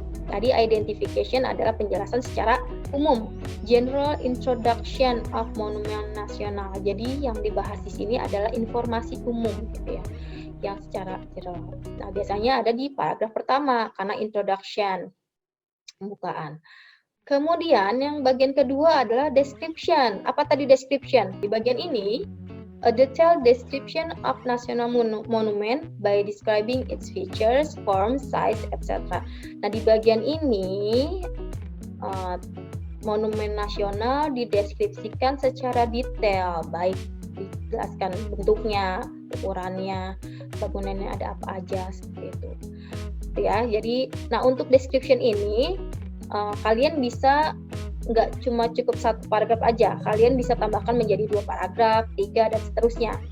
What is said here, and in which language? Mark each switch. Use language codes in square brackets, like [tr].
[id] Tadi identification adalah penjelasan secara umum, [en] general introduction of monument nasional. [id] Jadi yang dibahas di sini adalah informasi umum, gitu ya, yang secara general. Nah, biasanya ada di paragraf pertama karena introduction, pembukaan. Kemudian yang bagian kedua adalah description. Apa tadi description? Di bagian ini, [en] a detailed description of national monument by describing its features, form, size, etc. [id] Nah, di bagian ini, monumen nasional dideskripsikan secara detail, baik dijelaskan bentuknya, ukurannya, bangunannya ada apa aja, seperti itu. Ya, jadi, nah untuk description ini, kalian bisa nggak cuma cukup satu paragraf aja, kalian bisa tambahkan menjadi 2 paragraf, 3, dan seterusnya.